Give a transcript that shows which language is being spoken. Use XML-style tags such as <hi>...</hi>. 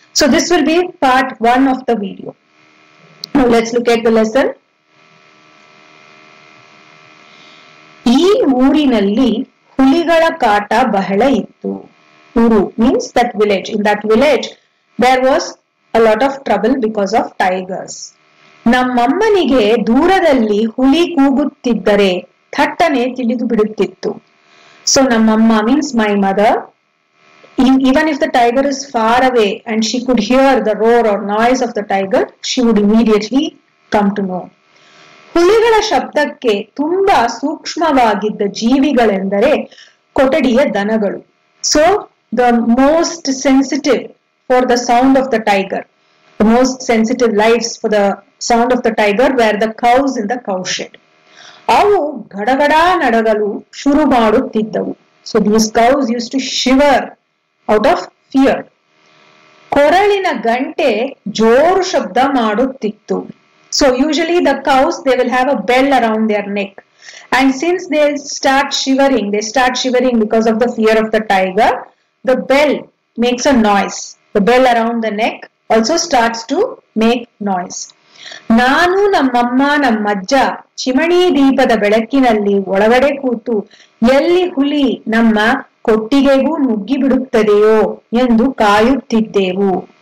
<en>So this will be part 1 of the video. Now let's look at the lesson.</en> <kn>ಈ ಊರಿನಲ್ಲಿ ಹುಲಿಗಳ ಕಾಟ ಬಹಳ ಇತ್ತು.</kn> <en>Uru means that village. In that village there was a lot of trouble because of tigers.</en> <kn>ನಮ್ಮಮ್ಮನಿಗೆ ದೂರದಲ್ಲಿ ಹುಲಿ ಕೂಗುತ್ತಿದ್ದರೆ ಥಟ್ಟನೆ ತಿಳಿದು ಬಿಡುತ್ತಿತ್ತು.</kn> <en>So ನಮ್ಮಮ್ಮ means my mother. Even if the tiger is far away and she could hear the roar or noise of the tiger, she would immediately come to know.</en> <kn>ಹುಲಿಗಳ ಶಬ್ದಕ್ಕೆ ತುಂಬಾ ಸೂಕ್ಷ್ಮವಾಗಿದ್ದ ಜೀವಿಗಳೆಂದರೆ ಕೊಠಡಿಯ ದನಗಳು.</kn> <en>So the most sensitive for the sound of the tiger, the most sensitive lives for the sound of the tiger were the cows in the cowshed.</en> <kn>ಅವು ಗಡಗಡ ನಡಗಲು ಶುರು ಮಾಡುತ್ತಿದ್ದವು.</kn> <en>So these cows used to shiver out of fear.</en> <kn>ಕೊರಳಿನ ಗಂಟೆ ಜೋರು ಶಬ್ದ ಮಾಡುತ್ತಿತ್ತು.</kn> <en>So usually the cows, they will have a bell around their neck. And since they start shivering because of the fear of the tiger, the bell makes a noise. The bell around the neck also starts to make noise.</en> <kn>ನಾನು ನಮ್ಮಮ್ಮ ನಮ್ಮಜ್ಜ ಚಿಮಣಿ ದೀಪದ ಬೆಳಕಿನಲ್ಲಿ ಒಳಗಡೆ ಕೂತು ಎಲ್ಲಿ ಹುಲಿ ನಮ್ಮ ಕೊಟ್ಟಿಗೆಗೂ ನುಗ್ಗಿ ಬಿಡುತ್ತದೆಯೋ ಎಂದು ಕಾಯುತ್ತಿದ್ದೆವು.</kn>